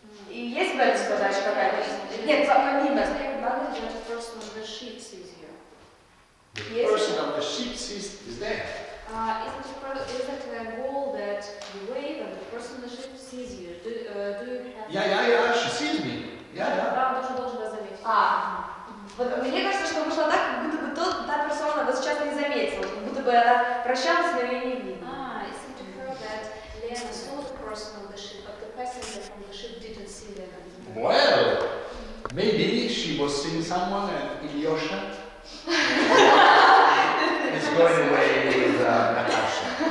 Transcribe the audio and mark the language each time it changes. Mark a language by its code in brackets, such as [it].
[ru] И есть в этом задача какая-то? Нет, помимо. [en] The person on the ship sees you. The person on the ship is there. Isn't it a goal that you wave and the person on the ship sees you? Do you have... Yeah, she sees me. Yeah. [ru] Да, он должен вас заметить. Вот, мне кажется, что вышло так, как будто бы та персона вас сейчас не заметила, как будто бы она прощалась, но ее не видно. [en] It seemed to her that Lena saw the person on the ship, but the passenger from the ship didn't see Lena. Well, maybe she was seeing someone and Ilyosha is going away with Natasha.